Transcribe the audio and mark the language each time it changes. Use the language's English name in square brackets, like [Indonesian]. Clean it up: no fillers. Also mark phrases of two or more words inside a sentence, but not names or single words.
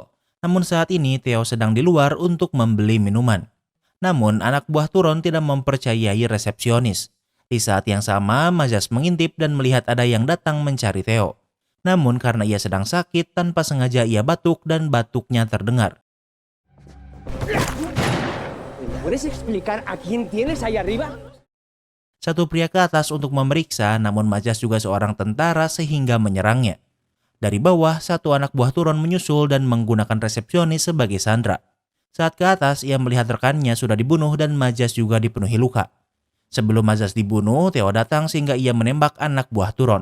[Indonesian] Namun saat ini Theo sedang di luar untuk membeli minuman. Namun anak buah Turon tidak mempercayai resepsionis. Di saat yang sama, Majas mengintip dan melihat ada yang datang mencari Theo. Namun karena ia sedang sakit, tanpa sengaja ia batuk dan batuknya terdengar. [Spanish] ¿Puedes explicar a quién tienes ahí arriba? [Indonesian] Satu pria ke atas untuk memeriksa, namun Majas juga seorang tentara sehingga menyerangnya. Dari bawah, satu anak buah Turon menyusul dan menggunakan resepsionis sebagai sandera. Saat ke atas, ia melihat rekannya sudah dibunuh dan Majas juga dipenuhi luka. Sebelum Majas dibunuh, Theo datang sehingga ia menembak anak buah Turon.